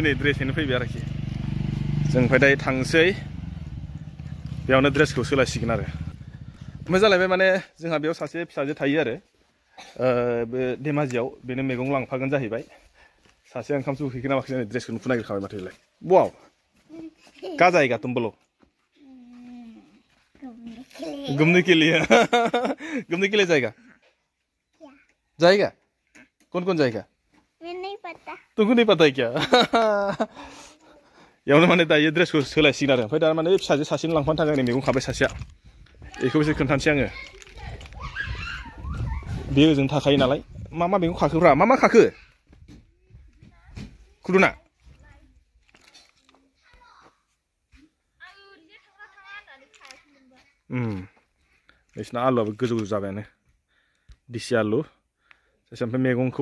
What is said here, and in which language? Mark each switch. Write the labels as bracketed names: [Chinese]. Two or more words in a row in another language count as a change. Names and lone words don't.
[Bodo] नै ड्रेसैनो फैबाय आरोखि जों ओमफ्राय दायो थांसै बेयावनो ड्रेसखौ सोलायसिगोन आरो ओमफ्राय जालायबाय माने जोंहा बेयाव सासे फिसाजो थायो आरो बे धेमाजियाव बेनो मैगं लांफागोन जाहैबाय सासे ओंखामसो उखैखोना माखिना ड्रेसखौ नुफु नागिरखाबाय माथोलाय वाव [Hindi] का जाएगा तुम बोलो घूमने के लिए घूमने के लिए जाएगा जाएगा कौन कौन जाएगा मैं नहीं पता तुमको नहीं पता है क्या [Bodo] यावनो माने दायो ड्रेसखौ सोलायसिगोन आरो ओमफ्राय दा माने फिसाजो सासेनो लांफानो थाखाय आंनि मैगं खाबाय सासेया बेखौ एसे खोन्थानोसै आङो बे ओजों थाखायो नालाय मा मैगं खाखोब्रा मा खाखो खुदुना बिसिना आलुआबो गोजौ जाबायानो दिसि आलु ओमफ्राय मैगंखौ